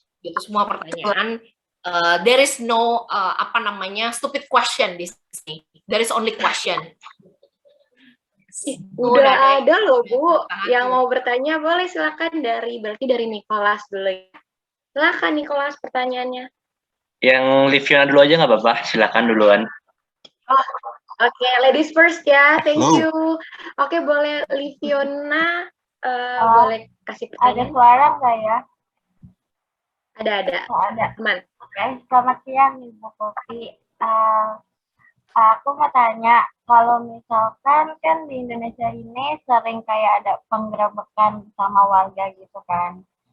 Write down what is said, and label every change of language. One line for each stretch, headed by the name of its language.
Indonesian: Gitu semua pertanyaan.
English: There is no stupid question
Indonesian: di sini.
English: There is only question.
Indonesian: Udah ada loh Bu, yang mau bertanya boleh silakan berarti dari Nicholas dulu ya. Silakan Nicholas pertanyaannya. Yang Liviana dulu aja nggak apa-apa, silakan duluan. Oke,
English: ladies first
Indonesian: ya,
English: thank you.
Indonesian: Oke, boleh Liviana, boleh kasih pertanyaan. Ada suara nggak ya? Ada. Oh, ada. Aman. Oke, selamat siang Ibu Poppy. Aku mau tanya, kalau misalkan kan di Indonesia ini sering kayak ada penggerebekan sama warga gitu kan.